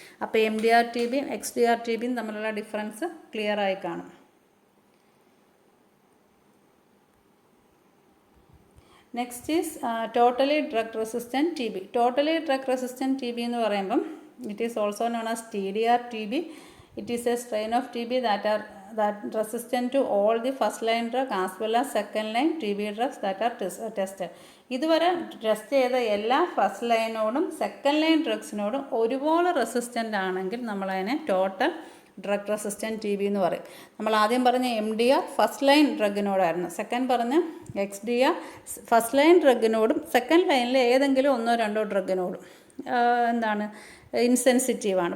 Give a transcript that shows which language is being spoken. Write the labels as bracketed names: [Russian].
[Malayalam] അപ്പോൾ MDR-TBയും XDR-TBയും തമ്മിലുള്ള difference clear ആയി കാണും. [English] Next is totally drug resistant TB. Totally drug resistant TB [Malayalam] എന്ന് പറയുമ്പം [English] It is also known as TDR-TB. It is a strain of TB that resistant to all the first line drug as well as second line TB drugs that are tested. [Malayalam] ഇതുവരെ test ചെയ്ത എല്ലാ first ലൈനോടും second line ഡ്രഗ്സിനോടും ഒരുപോലെ resistant ആണെങ്കിൽ നമ്മളതിനെ total drug resistant TB എന്ന് പറയും. നമ്മൾ ആദ്യം പറഞ്ഞ MDR ഫസ്റ്റ് ലൈൻ ഡ്രഗിനോടായിരുന്നു. സെക്കൻഡ് പറഞ്ഞ XDR ഫസ്റ്റ് ലൈൻ ഡ്രഗിനോടും സെക്കൻഡ് ലൈനിൽ ഏതെങ്കിലും ഒന്നോ രണ്ടോ ഡ്രഗിനോടും എന്താണ് ഇൻസെൻസിറ്റീവാണ്.